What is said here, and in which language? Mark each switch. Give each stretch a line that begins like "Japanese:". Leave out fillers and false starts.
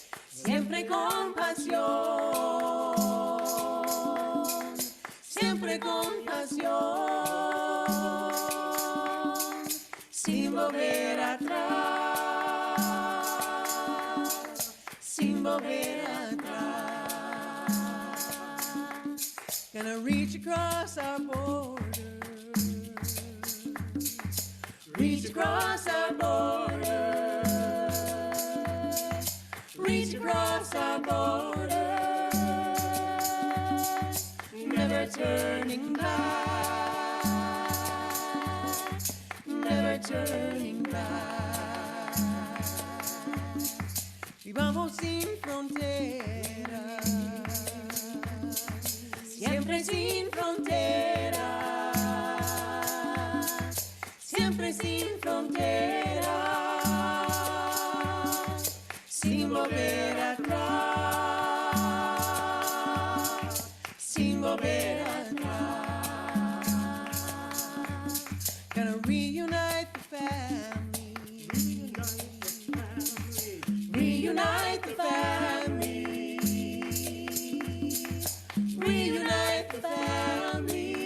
Spanish: Siempre con pasión, siempre con pasión, sin volver atrás, sin volver atrás.
English: Gonna reach across our border, reach across our border. Reach across our border, never turning back, never turning back.
Spanish: Vivamos sin fronteras, siempre sin fronteras, siempre sin fronteras. Sin volver atrás, sin volver atrás.
English: Gonna reunite the family, reunite the family, reunite the family.